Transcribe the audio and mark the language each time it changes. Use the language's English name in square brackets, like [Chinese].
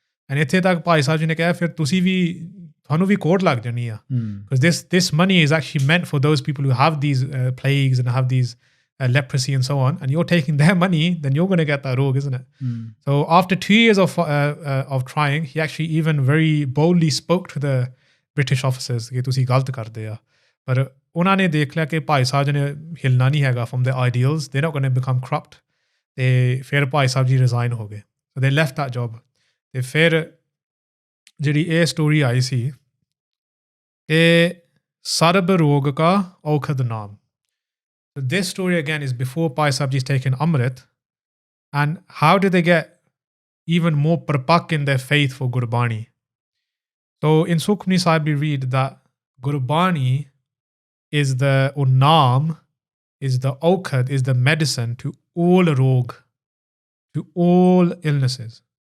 [English] And [Punjabi] ਇੱਥੇ ਤੱਕ ਭਾਈ ਸਾਹਿਬ ਜੀ ਨੇ ਕਿਹਾ ਫਿਰ ਤੁਸੀਂ ਵੀ ਤੁਹਾਨੂੰ ਵੀ ਕੋਰਟ ਲੱਗ ਜਾਣੀ ਆ [English] because this money is actually meant for those people who have these plagues and have these leprosy and so on, and you're taking their money, then you're going to get that rogue, isn't it? So after 2 years of trying, he actually even very boldly spoke to the British officers [Punjabi] ਕਿ ਤੁਸੀਂ ਗਲਤ ਕਰਦੇ ਆ ਪਰ ਉਹਨਾਂ ਨੇ ਦੇਖ ਲਿਆ ਕਿ ਭਾਈ ਸਾਹਿਬ ਜੀ ਨੇ ਹਿਲਣਾ ਨਹੀਂ ਹੈਗਾ [English] from their ideals, they're not going to become corrupt. [Punjabi] ਤੇ ਫਿਰ ਭਾਈ ਸਾਹਿਬ ਜੀ ਰਿਜ਼ਾਈਨ ਹੋ ਗਏ. [English] So they left that job. [Punjabi] ਤੇ ਫਿਰ ਜਿਹੜੀ ਇਹ ਸਟੋਰੀ ਆਈ ਸੀ ਕਿ ਸਰਬ ਰੋਗ ਕਾ ਔਖਦ ਨਾਮ. [English] So this story again is before Bhai Sahib Ji's taken Amrit. And how did they get even more Partakh in their faith for Gurbani? So in Sukhmani Sahib we read that Gurbani is Naam is the aukhad, is the medicine to all rog, to all illnesses.